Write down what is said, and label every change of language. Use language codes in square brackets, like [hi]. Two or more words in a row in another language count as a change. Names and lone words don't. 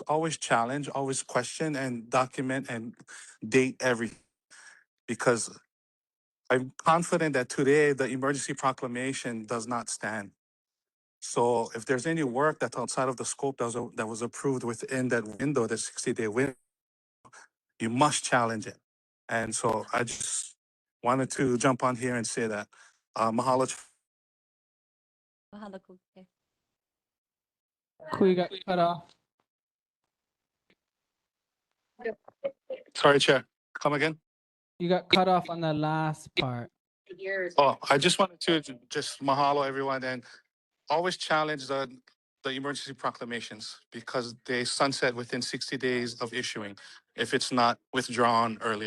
[en] Always challenge, always question and document and date everything, because I'm confident that today the emergency proclamation does not stand. So if there's any work that's outside of the scope that was approved within that window, the 60-day window, you must challenge it. And so I just wanted to jump on here and say that. Mahalo. Mahalo, Kuike. Kui got cut off. Sorry, Chair. Come again? You got cut off on the last part. Oh, I just wanted to just mahalo everyone and always challenge the emergency proclamations because they sunset within 60 days of issuing if it's not withdrawn earlier.